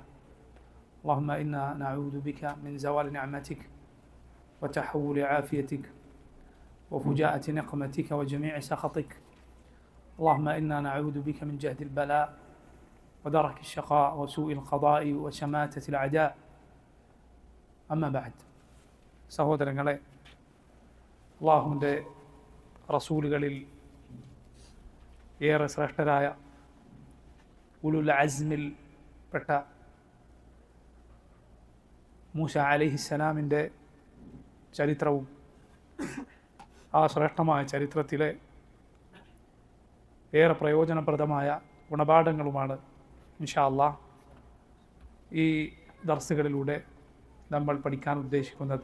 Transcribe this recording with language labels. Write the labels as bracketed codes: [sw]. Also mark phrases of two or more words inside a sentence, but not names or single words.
[ar] اللهم إنا نعوذ بك من زوال نعمتك وتحول عافيتك وفجاءة نقمتك وجميع سخطك. اللهم إنا نعوذ بك من جهد البلاء ودرك الشقاء وسوء القضاء وشماتة الأعداء. أما بعد, [ml] സഹോദരങ്ങളെ, അല്ലാഹുവിൻ്റെ റസൂലുകളിൽ ഏറെ ശ്രേഷ്ഠരായ [ar] أولي العزم [ml] പെട്ട മൂസ അലൈഹിസ്സലാമിൻ്റെ ചരിത്രവും ആ ശ്രേഷ്ഠമായ ചരിത്രത്തിലെ ഏറെ പ്രയോജനപ്രദമായ ഗുണപാഠങ്ങളുമാണ് [ar] إن شاء الله [ml] ഈ ദർസുകളിലൂടെ നമ്മൾ പഠിക്കാൻ ഉദ്ദേശിക്കുന്നത്.